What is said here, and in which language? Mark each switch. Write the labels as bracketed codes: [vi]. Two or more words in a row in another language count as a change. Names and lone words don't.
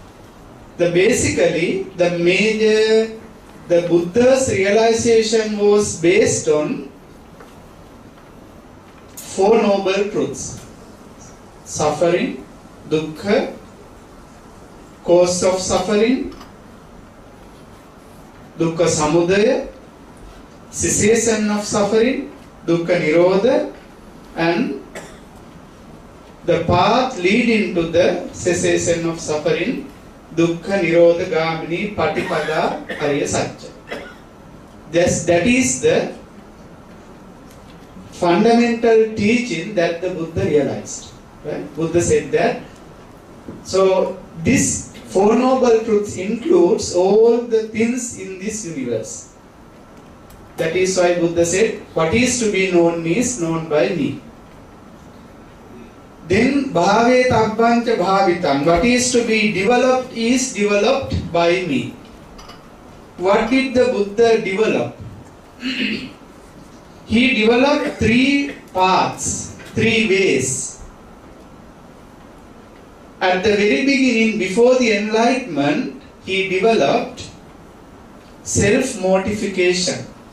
[en] The Buddha's realization was based on Four Noble Truths. Suffering, dukkha, cause of suffering, [pi] dukkha samudaya, [en] cessation of suffering, [pi] dukkha nirodha, [en] and the path leading to the cessation of suffering, [pi] dukkha nirodha gamini patipada ariya satya. [en] That is the fundamental teaching that the Buddha realized. Right? Buddha said that. So this Four Noble Truths includes all the things in this universe. That is why Buddha said, what is to be known is known by me. [pi] Then bhave tabbancha bhavitam. [en] What is to be developed is developed by me. What did the Buddha develop? He developed three paths, three ways. At the very beginning, before the enlightenment, he developed self-mortification.